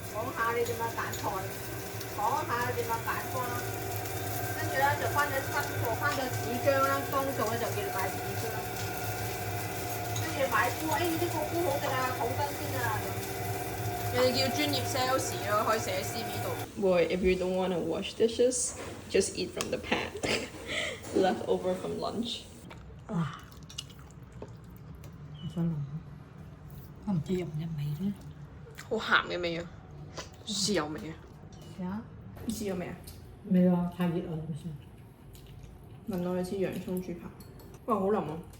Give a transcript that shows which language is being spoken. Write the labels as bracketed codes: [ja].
[yue] 講下你點樣揀菜，講下你點樣揀花，跟住咧就翻咗新貨，翻咗紙張啦，剛做咧就叫你買紙張，跟住買菇，呢啲個菇好食啊，好新鮮啊咁。人哋叫專業 sales 咯，可以寫喺 CV 度。 [en] Boy, if you don't want to wash dishes, just eat from the pan. Left over from lunch. [yue] 哇！我想諗，我唔知入唔入味咧。好鹹嘅味啊，豉油味啊。試下。豉油味啊？未啊，太熱啦，唔算。聞落去似洋葱豬扒。哇，好腍啊！